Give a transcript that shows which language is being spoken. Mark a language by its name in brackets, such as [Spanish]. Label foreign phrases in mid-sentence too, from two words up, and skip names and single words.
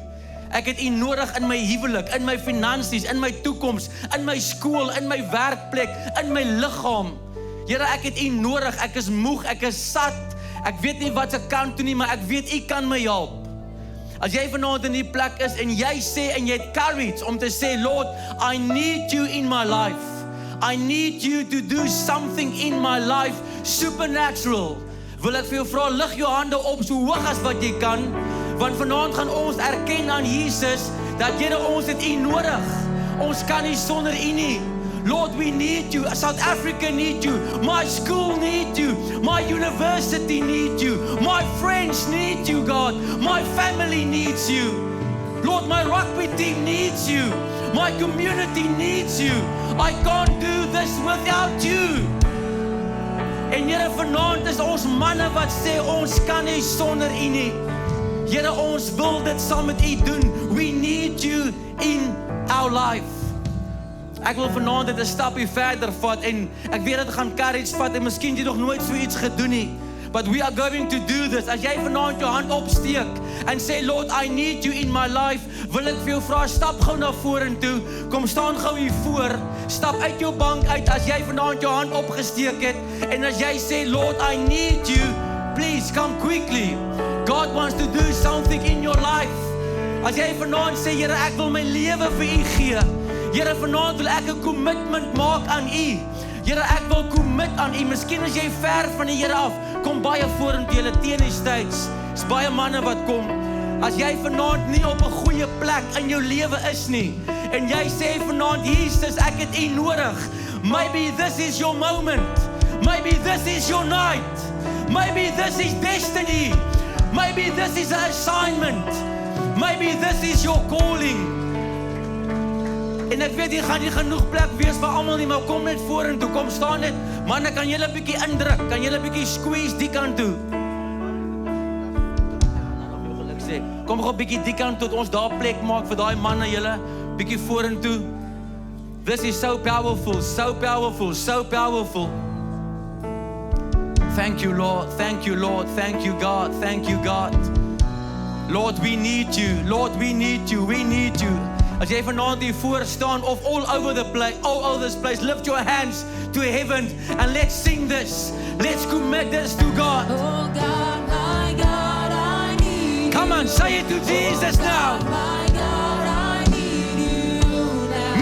[Afrikaans] Ek het U nodig in my huwelik, in my finansies, in my toekoms, in my skool, in my werkplek, in my liggaam. Here, ek het U nodig. Ek is moeg, ek is sat. Ek weet nie wat se kant toe nie, maar ek weet U kan my help. As jy vanaand in die plek is en jy sê en jy het courage om te sê, [English] Lord, I need you in my life. I need you to do something in my life supernatural. [Afrikaans] Wil ek vir jou vra, lig jou hande op so hoog as wat jy kan, want vanaand gaan ons erken aan Jesus dat Here, ons het U nodig. Ons kan nie sonder U nie. [English] Lord, we need you. South Africa need you. My school need you. My university need you. My friends need you, God. My family needs you. Lord, my rugby team needs you. My community needs you. I can't do this without you. [Afrikaans] En Here, vanaand is ons manne wat sê, ons kan nie sonder U nie. Here, ons wil dit saam met U doen. [English] We need you in our life. [Afrikaans] Ek wil vanaand dit 'n stapie verder vat en ek weet dit gaan courage vat en miskien jy nog nooit so iets gedoen nie. [English] But we are going to do this. [Afrikaans] As jy vanaand jou hand opsteek en sê, [English] Lord, I need you in my life, [Afrikaans] wil ek vir jou vra, stap gou na vorentoe. Kom staan gou hier voor. Stap uit jou bank uit as jy vanaand jou hand opgesteek het. En as jy sê, [English] Lord, I need you, please come quickly. God wants to do something in your life. [Afrikaans] As jy vanaand sê, Here, ek wil my lewe vir U gee. Here, vanaand wil ek 'n commitment maak aan U. Here, ek wil commit aan U. Miskien as jy ver van die Here af, kom baie vorentoe, julle teen die states. Is baie manne wat kom. As jy vanaand nie op 'n goeie plek in jou lewe is nie, en jy sê vanaand, Jesus, ek het U nodig. [English] Maybe this is your moment. Maybe this is your night. Maybe this is destiny. Maybe this is an assignment. Maybe this is your calling. [Afrikaans] En ek weet, hier gaan nie genoeg plek wees vir almal nie, maar kom net vorentoe, kom staan net. Manne, kan julle 'n bietjie indruk? Kan julle 'n bietjie squeeze die kant toe? Kom gou 'n bietjie die kant tot ons daar plek maak vir daai manne, julle bietjie vorentoe. [English] This is so powerful, so powerful, so powerful. Thank you, Lord. Thank you, Lord. Thank you, God. Thank you, God. Lord, we need you. Lord, we need you. We need you. [Afrikaans] As jy vanaand hier voor staan of [English] all over this place, lift your hands to heaven and let's sing this. Let's commit this to God. Oh God, my God, I need you. Come on, say it to Jesus now. My God, I need you now.